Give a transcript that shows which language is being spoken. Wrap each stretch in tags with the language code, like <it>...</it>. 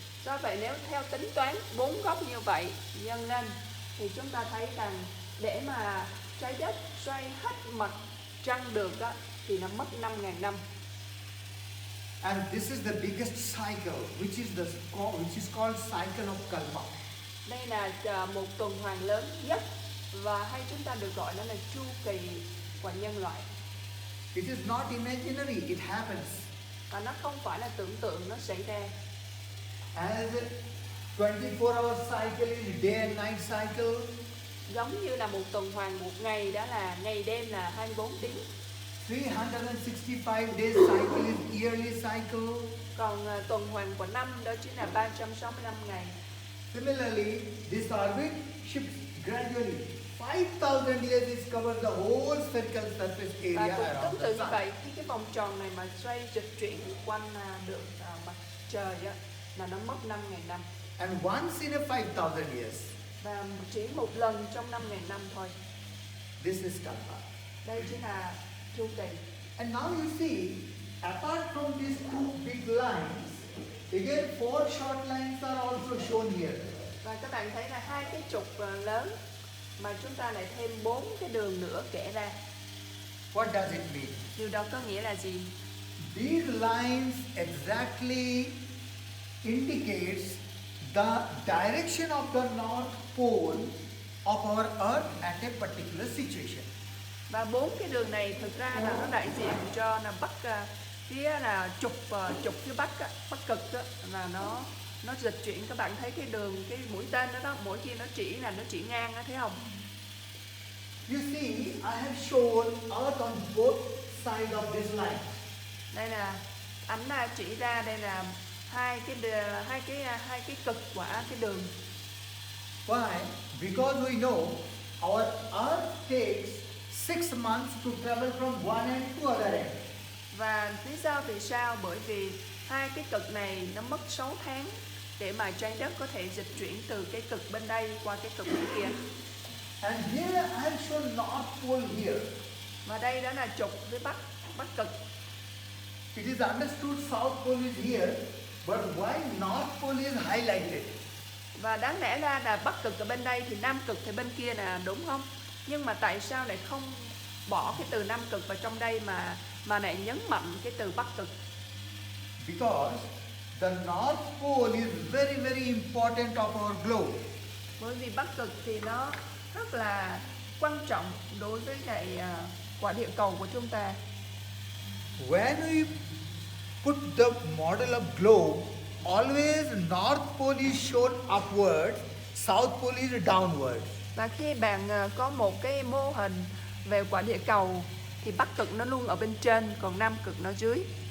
<vi>Do vậy nếu theo tính toán 4 góc như vậy nhân lên thì chúng ta thấy rằng để mà trái đất xoay hết mặt trăng được đó, thì nó mất 5.000 năm.</vi> <en>And this is the biggest cycle, which is called cycle of Kalpa.</en> <vi>Đây là một tuần hoàn lớn nhất và hay chúng ta được gọi nó là chu kỳ của nhân loại.</vi> <en>It is not imaginary, it happens.</en> <vi>Và nó không phải là tưởng tượng nó xảy ra.</vi> <en>As 24-hour cycle is day and night cycle.</en> <vi>Giống như là một tuần hoàn một ngày, đó là ngày đêm là 24 tiếng.</vi> <en>365 days cycle is yearly cycle.</en> <vi>Còn tuần hoàn của năm đó chính là 365 ngày.</vi> <en>Similarly, this orbit shifts gradually. 5,000 years is cover the whole spherical surface</en> <vi>Và</vi> <en>area</en> <vi>cũng</vi> <en>around</en> <vi>tương</vi> <en>the</en> <vi>tự như</vi> <en>sun.</en> <vi>vậy, khi cái vòng tròn này mà xoay dịch chuyển quanh được mặt trời á, là nó mất 5.000 năm.</vi> <en>And once in a 5,000 years,</en> <vi>và chỉ một lần trong 5.000 năm thôi.</vi> <en>This is Kalpa.</en> <vi>Đây chính là chu kỳ.</vi> <en>And now you see, apart from these two big lines, again 4 short lines are also shown here.</en> <vi>Và các bạn thấy là hai cái trục lớn mà chúng ta lại thêm 4 cái đường nữa kẻ ra.</vi> <en>What does it mean?</en> <vi>Điều đó có nghĩa là gì?</vi> <en>These lines exactly indicates the direction of the North Pole of our Earth at a particular situation.</en> <vi>Và 4 cái đường này thực ra là nó đại diện cho là bắc phía là trục phía bắc bắc cực đó, là nó dịch chuyển. Các bạn thấy cái đường cái mũi tên đó, mỗi khi nó chỉ ngang đó, thấy không?</vi> <en>You see, I have shown Earth on both sides of this line.</en> <vi>Đây là ảnh là chỉ ra đây là hai cái cực của cái đường.</vi> <en>Why? Because we know our Earth takes 6 months to travel from one end to other end.</en> <vi>Và lý do vì sao? Bởi vì hai cái cực này nó mất 6 tháng để mà trái đất có thể dịch chuyển từ cái cực bên đây qua cái cực bên kia.</vi> <en>And here I have shown North Pole here.</en> <vi>Và đây đó là trục phía bắc cực.</vi> <en>It is understood South Pole is here, but why North Pole is highlighted?</en> <vi>Và đáng lẽ ra là bắc cực ở bên đây thì nam cực thì bên kia là đúng không? Nhưng mà tại sao lại không bỏ cái từ nam cực vào trong đây mà lại nhấn mạnh cái từ bắc cực?</vi> <en>Because the North Pole is very very important of our globe.</en> <vi>Bởi vì bắc cực thì nó rất là quan trọng đối với lại quả địa cầu của chúng ta.</vi> <en>When we put the model of globe, always North Pole is shown upward, South Pole is downward.</en> <vi>Và khi bạn có một cái mô hình về quả địa cầu thì bắc cực nó luôn ở bên trên, còn nam cực nó dưới.</vi>